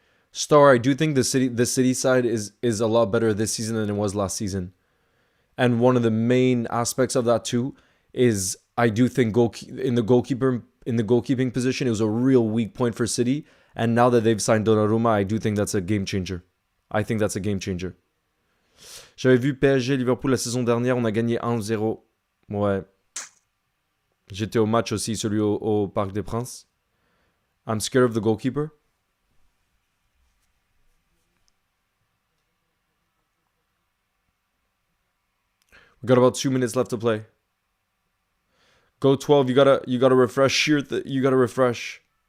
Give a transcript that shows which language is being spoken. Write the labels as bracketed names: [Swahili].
[English] Star, I do think the city side is a lot better this season than it was last season. And one of the main aspects of that too is I do think in the goalkeeping position it was a real weak point for City. And now that they've signed Donnarumma, I do think that's a game changer. I think that's a game changer. [French] J'avais vu PSG Liverpool la saison dernière, on a gagné 1-0. Ouais. J'étais au match aussi, celui au Parc des Princes. [English] I'm scared of the goalkeeper. We got about 2 minutes left to play. Go 12. You gotta refresh. You gotta refresh.